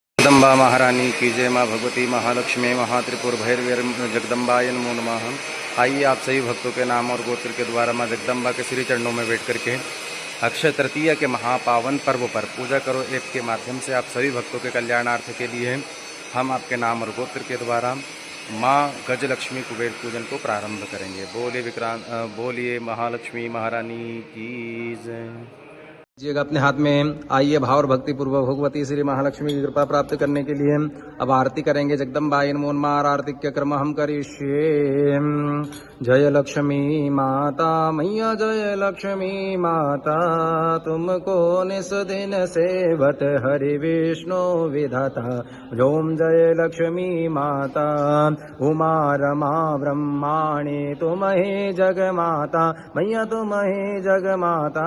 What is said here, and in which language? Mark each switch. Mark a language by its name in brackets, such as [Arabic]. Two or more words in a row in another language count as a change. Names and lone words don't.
[Hindi] जगदम्बा महारानी की जय। [Sanskrit] माँ भगवती महालक्ष्मी महात्रिपुर भैरवी जगदम्बाय नमो नमः। [Hindi] आइए आप सभी भक्तों के नाम और गोत्र के द्वारा माँ जगदम्बा के श्री चरणों में बैठ करके अक्षय तृतीया के महापावन पर्व पर पूजा करो ऐप के माध्यम से आप सभी भक्तों के कल्याणार्थ के लिए हम आपके नाम और गोत्र के द्वारा माँ गजलक्ष्मी कुबेर पूजन को प्रारंभ करेंगे। बोलिए महालक्ष्मी महारानी की जय। लीजिएगा अपने हाथ में। आइए भाव और भक्ति पूर्वक भगवती श्री महालक्ष्मी की कृपा प्राप्त करने के लिए अब आरती करेंगे। [Sanskrit] जगदम्बाय नमो नमः। [Hindi] आरती के क्रम हम करिष्ये। जय लक्ष्मी माता मैया जय लक्ष्मी माता, तुमको निस दिन सेवत हरि विष्णु विधाता। ओम जय लक्ष्मी माता उमा रमा ब्रह्माणी तुम ही जग माता, मैया तुम ही जग माता।